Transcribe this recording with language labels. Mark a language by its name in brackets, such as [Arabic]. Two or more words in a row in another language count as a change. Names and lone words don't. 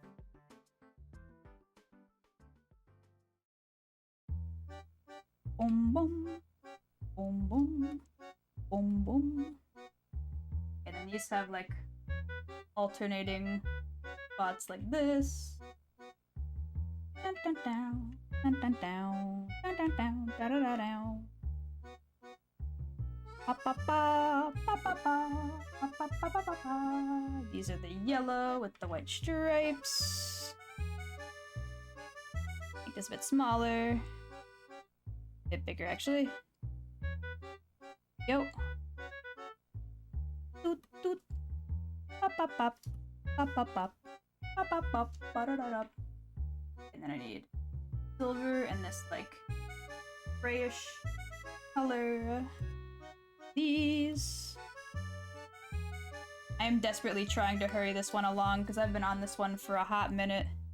[English] Boom boom. Boom boom. Boom boom. And then these have like alternating spots like this. Dun dun down. Dun dun down. Dun dun down. Da da da down. Pa pa pa pa pa pa pa pa pa pa pa pa. These are the yellow with the white stripes. Make this a bit smaller. A bit bigger actually. Yo. Toot toot. Pop pop pop. Pop pop pop. Pop pop pop. Ba da da da. And then I need silver and this like grayish color. These. I am desperately trying to hurry this one along because I've been on this one for a hot minute.